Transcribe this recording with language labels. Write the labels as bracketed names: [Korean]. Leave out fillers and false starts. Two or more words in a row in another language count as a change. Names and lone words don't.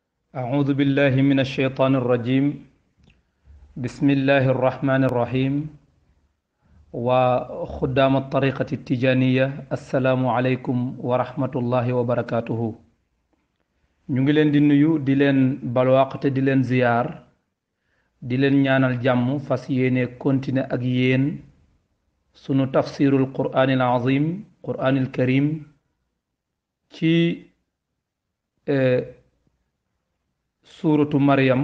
[Arabic] أعوذ بالله من الشيطان الرجيم. بسم الله الرحمن الرحيم. وخدام الطريقة التجانية السلام عليكم ورحمة الله وبركاته. [Wolof] ñu ngi leen di nuyu di leen balwaq te di leen ziyaar di leen ñaanal jàmm fas yéene continuer ak yéen sunu [Arabic] تفسير القرآن العظيم القرآن الكريم [Wolof] ci suuratu Maryam.